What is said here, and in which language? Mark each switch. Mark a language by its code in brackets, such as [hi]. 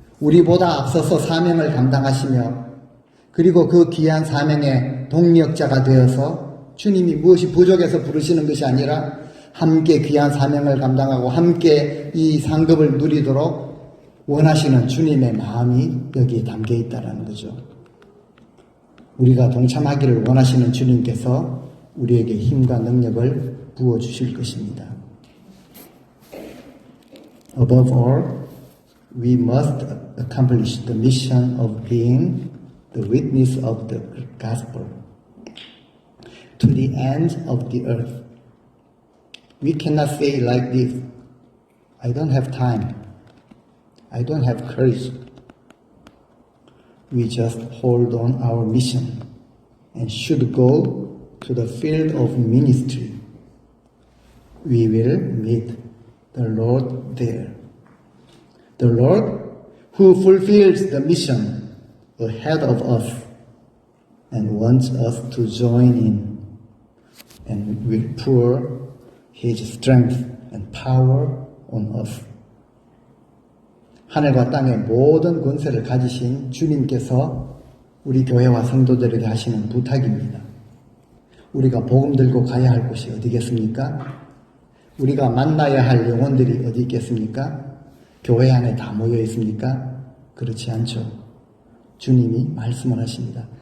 [ko] 우리보다 앞서서 사명을 감당하시며 그리고 그 귀한 사명의 동력자가 되어서 주님이 무엇이 부족해서 부르시는 것이 아니라 함께 귀한 사명을 감당하고 함께 이 상급을 누리도록 원하시는 주님의 마음이 여기에 담겨 있다는 거죠. 우리가 동참하기를 원하시는 주님께서 우리에게 힘과 능력을 부어주실 것입니다. [en] Above all, we must accomplish the mission of being the witness of the gospel to the ends of the earth. We cannot say like this, I don't have time, I don't have courage. We just hold on our mission and should go to the field of ministry. We will meet the Lord there. The Lord who fulfills the mission ahead of us and wants us to join in and will pour His strength and power on us. [ko] 하늘과 땅의 모든 권세를 가지신 주님께서 우리 교회와 성도들에게 하시는 부탁입니다. 우리가 복음 들고 가야 할 곳이 어디겠습니까? 우리가 만나야 할 영혼들이 어디 있겠습니까? 교회 안에 다 모여 있습니까? 그렇지 않죠. 주님이 말씀을 하십니다.